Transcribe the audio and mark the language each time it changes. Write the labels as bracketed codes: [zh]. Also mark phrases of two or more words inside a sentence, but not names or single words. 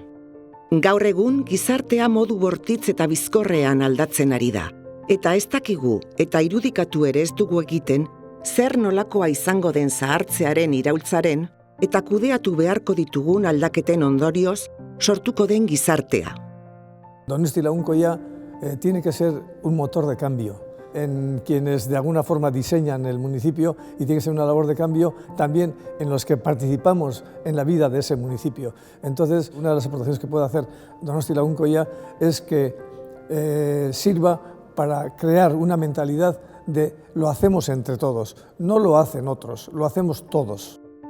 [eu] Gaur egun gizartea modu bortitz eta bizkorrean aldatzen ari da, eta ez dakigu eta irudikatu ere ez dugu egiten zer nolakoa izango den zahartzearen iraultzaren eta kudeatu beharko ditugun aldaketen ondorioz sortuko den gizartea. [es] Donostia Lagunkoia tiene que ser un motor de cambio en quienes de alguna forma diseñan el municipio y tiene que ser una labor de cambio también en los que participamos en la vida de ese municipio. Entonces, una de las aportaciones que puede hacer Donostia Lagunkoia es que sirva para crear una mentalidad de lo hacemos entre todos, no lo hacen otros, lo hacemos todos.